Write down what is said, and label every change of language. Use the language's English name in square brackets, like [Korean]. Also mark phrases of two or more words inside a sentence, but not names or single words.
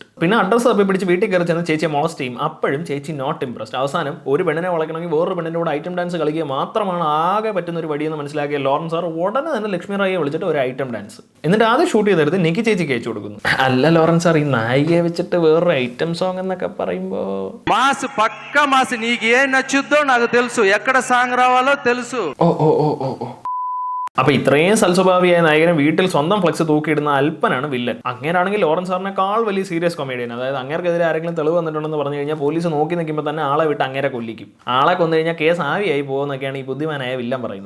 [Malayalam] പിന്നെ അഡ്രസ്സ് തപ്പി പിടിച്ച് വീട്ടിൽ കയറി ചെന്ന് ചേച്ചിയെ മോളസ്റ്റ് ചെയ്യും. അപ്പോഴും ചേച്ചി [English] not impressed. [Malayalam] അവസാനം ഒരു പെണ്ണിനെ വളയ്ക്കണമെങ്കിൽ വേറൊരു പെണ്ണിൻ്റെ കൂടെ [English] item dance [Malayalam] കളിക്കുക മാത്രമാണ് ആകെ പറ്റുന്ന ഒരു വഴിയെന്ന് മനസ്സിലാക്കിയ ലോറൻസ് സാർ ഉടനെ തന്നെ ലക്ഷ്മി റായിയെ വിളിച്ചിട്ട് ഒരു [English] item dance, [Malayalam] എന്നിട്ട് ആദ്യം ഷൂട്ട് ചെയ്തെടുത്ത് നിക്കി ചേച്ചിക്ക് അയച്ചു കൊടുക്കുന്നു. അല്ല ലോറൻസ് സാർ, ഈ നായികയെ വെച്ചിട്ട് വേറൊരു [English] item song [Malayalam] എന്നൊക്കെ പറയുമ്പോ [Telugu] మాస్ పక్క మాస్ నీకు ఏ నచ్చుద్దో నాకు తెలుసు, ఎక్కడ సాంగ్ రావాలో తెలుసు. [Malayalam] ഓ അപ്പൊ ഇത്രയും സൽസ്വഭാവിയായ നായകനെ വീട്ടിൽ സ്വന്തം ഫ്ലെക്സ് തൂക്കിയിടുന്ന അല്പനാണ് വില്ലൻ. അങ്ങനെയാണെങ്കിൽ ലോറൻസ് സാറിനേക്കാൾ വലിയ [English] serious comedian. [Malayalam] അതായത് അങ്ങേർക്കെതിരെ ആരെങ്കിലും തെളിവ് വന്നിട്ടുണ്ടെന്ന് പറഞ്ഞു കഴിഞ്ഞാൽ പോലീസ് നോക്കി നിൽക്കുമ്പോൾ തന്നെ ആളെ വിട്ട് അങ്ങേരെ കൊല്ലിക്കും. ആളെ കൊന്നു കഴിഞ്ഞാൽ കേസ് ആവിയായി പോകുന്നൊക്കെയാണ് ഈ ബുദ്ധിമാനായ വില്ലൻ പറയുന്നത്.